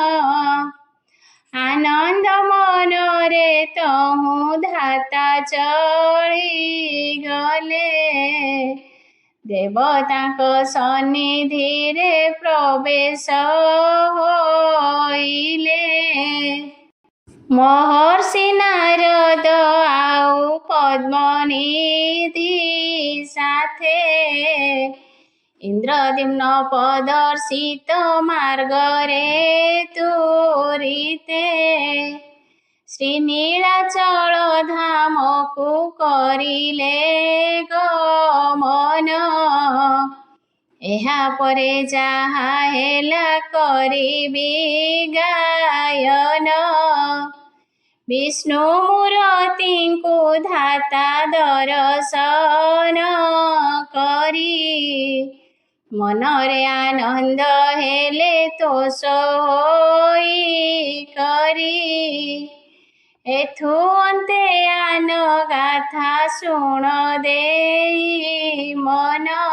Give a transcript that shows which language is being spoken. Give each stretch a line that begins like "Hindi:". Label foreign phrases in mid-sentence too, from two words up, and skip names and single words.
Odia: ଆନନ୍ଦ ମନରେ ତହୁଁ ଧାତା ଚଳିଗଲେ ଦେବତାଙ୍କ ସନ୍ନିଧିରେ ପ୍ରବେଶ ହୋଇଲେ ମହର୍ଷି ନାରଦ ଆଉ ପଦ୍ମନିଧି ସାଥେ ଇନ୍ଦ୍ରଦ୍ୟୁମ୍ନ ପ୍ରଦର୍ଶିତ ମାର୍ଗରେ ତୁରିତେ ଶ୍ରୀନୀଳାଚଳ ଧାମକୁ କରିଲେ गमन ଏହା ପରେ ଯାହା ହେଲା କରିବି ଗାୟନ ବିଷ୍ଣୁ ମୂରତିଙ୍କୁ ଧାତା ଦର୍ଶନ କରି ମନରେ ଆନନ୍ଦ ହେଲେ ତୋଷ ହୋଇ କରି ଏଥୁ ଅନ୍ତେ ଆନ ଗାଥା ଶୁଣ ଦେଇ ମନ